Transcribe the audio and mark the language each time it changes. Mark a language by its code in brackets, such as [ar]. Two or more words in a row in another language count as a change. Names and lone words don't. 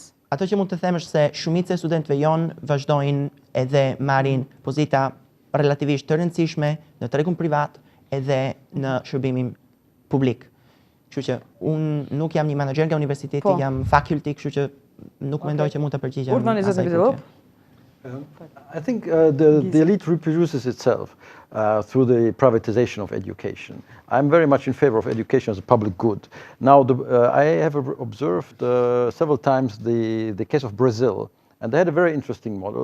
[sq] Ato që mund të them është se shumica e studentëve jonë vazhdojnë edhe marrin pozita relativisht të rëndësishme në tregun privat edhe në shërbimin publik. Kështu që unë nuk jam një menaxher nga universiteti, jam faculty, kështu që nuk mendoj që mund të përgjigjem asaj pyetje. [en] I think the elite reproduces itself through the privatization of education. I'm very much in favor of education as a public good. Now, I have observed several times the case of Brazil, and they had a very interesting model.